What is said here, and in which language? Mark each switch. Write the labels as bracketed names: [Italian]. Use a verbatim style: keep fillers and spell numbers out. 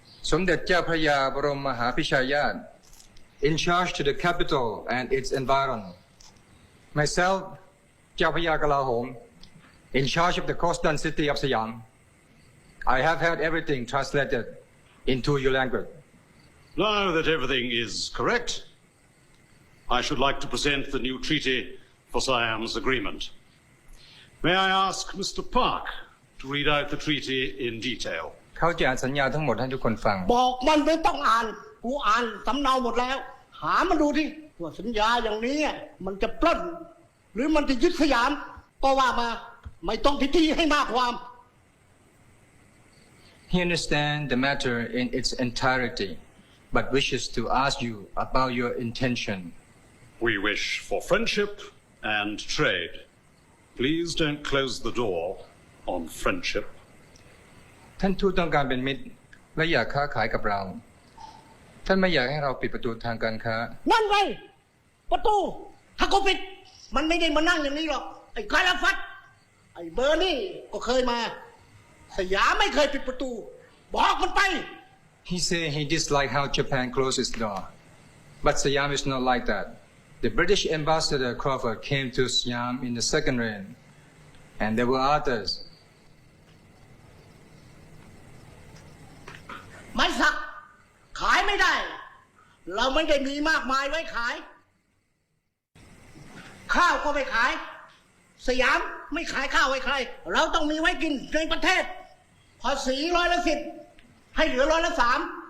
[English] สมเด็จเจ้าพระยาบรมมหาพิชายาต in charge to the capital and its environ. Myself. เจ้าพระยากลาโหม in charge of the coastal city of Siam. I have had everything translated into your language. Now that everything is correct, I should like to present the new treaty for Siam's agreement. May I ask Mister Park to read out the treaty in detail? [Thai] เขาจะอ่านสัญญาทั้งหมดให้ทุกคนฟัง บอกมันไม่ต้องอ่านกูอ่านสำเนาหมดแล้วหามาดูที่ว่าสัญญาอย่างนี้มันจะปล้นหรือมันจะยึดสยามก็ว่ามาไม่ต้องพิธีให้มากความ [English] He understands the matter in its entirety but wishes to ask you about your intention. We wish for friendship and trade. Please don't close the door on friendship. [Thai] ท่านทูตต้องการเป็นมิตรและอยากค้าขายกับเราท่านไม่อยากให้เราปิดประตูทางการค้า นั่นไงประตูถ้ากูปิดมันไม่ได้มานั่งอย่างนี้หรอกไอ้กาลฟัดไอ้เบอร์นี่ก็เคยมาสยามไม่เคยปิดประตูบอกมันไป [English] He say he dislike how Japan closes door but Siam is not like that. The British ambassador Crawford came to Siam in the second reign and there were others. [Thai] ไม้สักขายไม่ได้เราไม่ได้มีมากมายไว้ขายข้าวก็ไม่ขายสยามไม่ขายข้าวให้ใครเราต้องมีไว้กินในประเทศภาษีร้อยละสิบให้เหลือร้อยละสาม